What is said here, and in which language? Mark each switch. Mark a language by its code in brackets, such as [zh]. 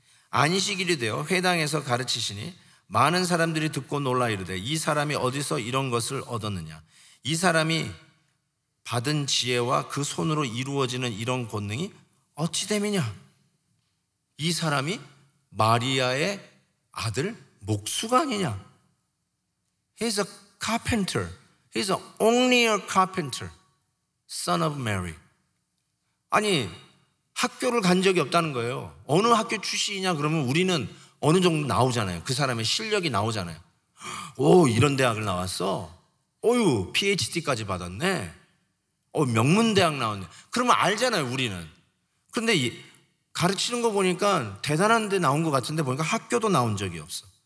[ko] 안식일이 되어 회당에서 가르치시니 많은 사람들이 듣고 놀라 이르되 이 사람이 어디서 이런 것을 얻었느냐? 이 사람이 받은 지혜와 그 손으로 이루어지는 이런 권능이 어찌 됨이냐? 이 사람이 마리아의 아들 목수가 아니냐? [en] He's a carpenter. He's only a carpenter, son of Mary. [ko] 아니, 학교를 간 적이 없다는 거예요. 어느 학교 출신이냐 그러면 우리는 어느 정도 나오잖아요. 그 사람의 실력이 나오잖아요. 오, 이런 대학을 나왔어? 어유, PhD까지 받았네. 명문대학 나왔네. 그러면 알잖아요, 우리는. 근데 가르치는 거 보니까 대단한 데 나온 것 같은데 보니까 학교도 나온 적이 없어.